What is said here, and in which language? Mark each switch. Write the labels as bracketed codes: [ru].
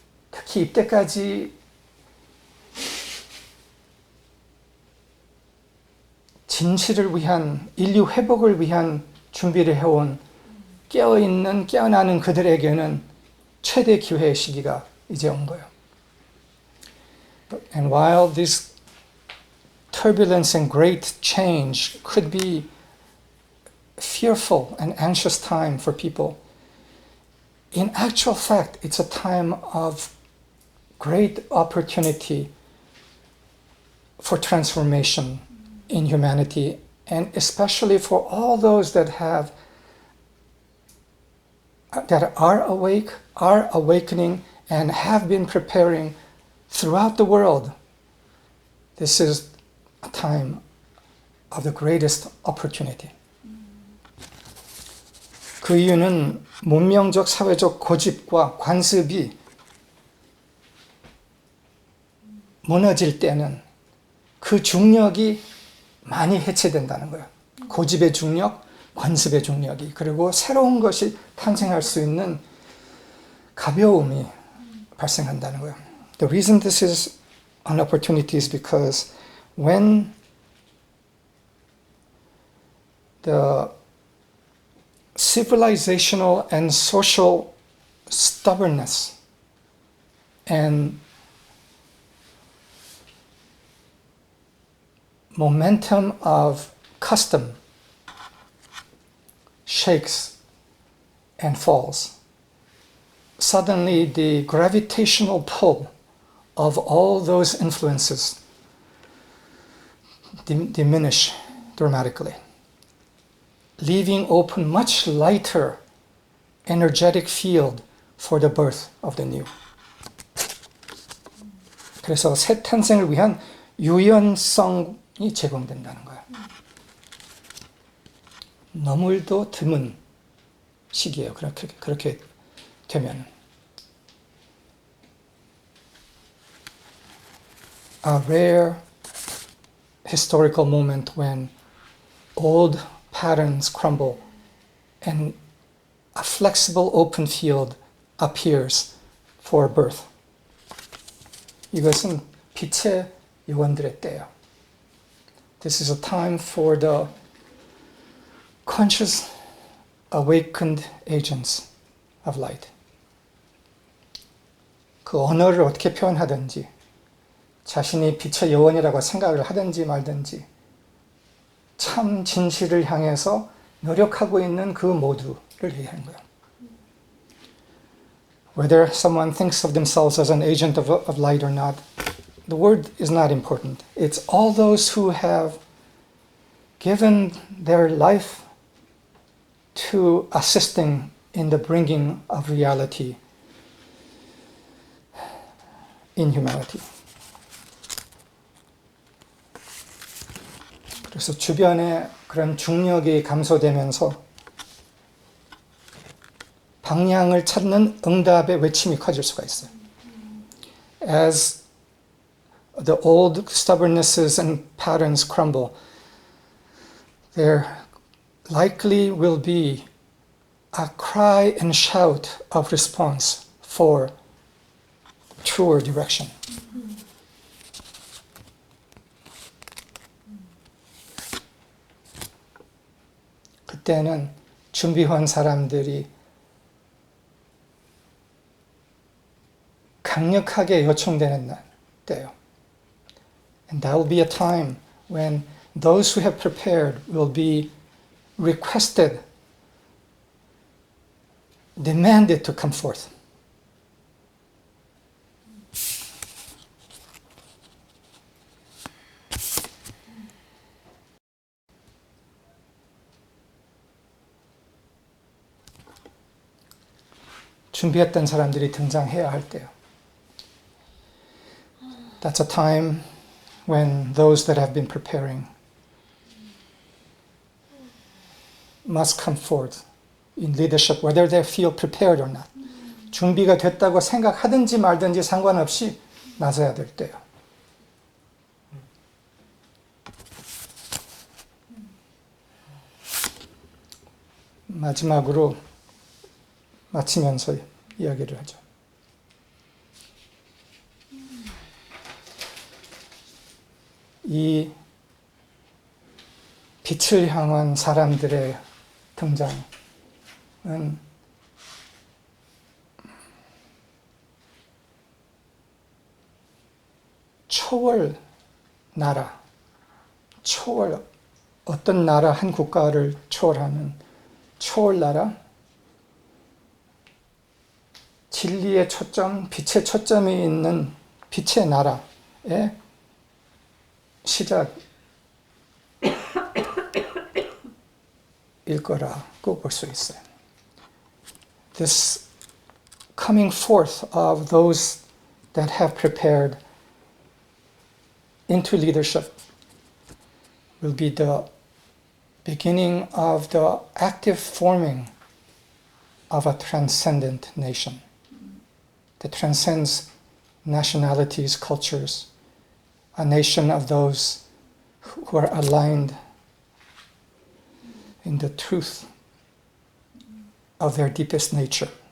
[ko] 특히 이때까지 진실을 위한, 인류 회복을 위한 준비를 해온 깨어있는, 깨어나는 그들에게는 최대 기회의 시기가 이제 온 거예요. [en] And while these turbulence and great change could be fearful and anxious time for people. In actual fact, it's a time of great opportunity for transformation in humanity, and especially for all those that are awake, are awakening, and have been preparing throughout the world. This is a time of the greatest opportunity. [ko] 그 이유는 문명적 사회적 고집과 관습이 무너질 때는 그 중력이 많이 해체된다는 거예요. 고집의 중력, 관습의 중력이. 그리고 새로운 것이 탄생할 수 있는 가벼움이 발생한다는 거예요. [en] The reason this is an opportunity is because when the civilizational and social stubbornness and momentum of custom shakes and falls, suddenly the gravitational pull of all those influences diminish dramatically, leaving open much lighter energetic field for the birth of the new. [ko] 그래서 새 탄생을 위한 유연성이 제공된다는 거예요. 너무도 드문 시기예요. 그렇게 되면. [en] A rare historical moment when old patterns crumble and a flexible open field appears for birth. [ko] 이것은 빛의 요원들의 때예요. [en] This is a time for the conscious, awakened agents of light. [ko] 그 언어를 어떻게 표현하든지, 자신이 빛의 요원이라고 생각을 하든지 말든지, 참 진실을 향해서 노력하고 있는 그 모두를 얘기하는 거예요. [en] Whether someone thinks of themselves as an agent of light or not, the word is not important. It's all those who have given their life to assisting in the bringing of reality in humanity. [ko] 그래서 주변에 그런 중력이 감소되면서 방향을 찾는 응답의 외침이 커질 수가 있어요. [en] As the old stubbornnesses and patterns crumble, there likely will be a cry and shout of response for truer direction. [ko] 그때는 준비한 사람들이 강력하게 요청되는 때예요. [en] And that will be a time when those who have prepared will be requested, demanded to come forth. [ko] 준비했던 사람들이 등장해야 할 때요. [en] That's a time when those that have been preparing must come forth in leadership, whether they feel prepared or not. [ko] 준비가 됐다고 생각하든지 말든지 상관없이 나서야 될 때요. 마지막으로 마치면서 이야기를 하죠. 이 빛을 향한 사람들의 등장은 초월 나라, 초월, 어떤 나라, 한 국가를 초월하는 초월나라, 진리의 초점, 빛의 초점이 있는 빛의 나라의 시작일 거라고 볼 수 있어요. [en] This coming forth of those that have prepared into leadership will be the beginning of the active forming of a transcendent nation that transcends nationalities, cultures, a nation of those who are aligned in the truth of their deepest nature.